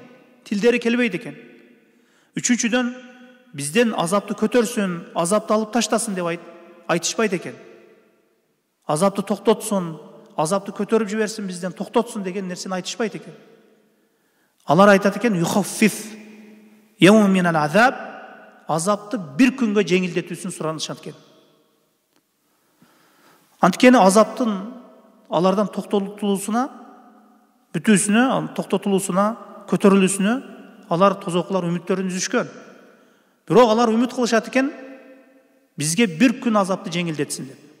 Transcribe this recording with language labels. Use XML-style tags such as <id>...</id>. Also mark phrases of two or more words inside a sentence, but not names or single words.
<ky>Тилдери келбейт экен. Үчүнчүдөн бизден азапты көтөрсүн, азапты алып таштасын деп айтышпайт экен. Азапты токтотсун, азапты көтөрүп жиберсин, бизден токтотсун деген нерсени айтышпайт экен. Алар айтат экен,</ky> <ar>يخفف يوما من العذاب,</ar> <ky>азапты бир күнгө жеңилдетүүсүн суранышат экен. Анткени азаптын алардан токтотулуусуна, бүтүүсүнө, токтотулуусуна, көтөрүлүүсүнө алар тозоклар үмүттөрүн үзүшкөн. Бирок алар үмүт кылышат экен, бизге бир күн азапты жеңилдетсин деп.</ky>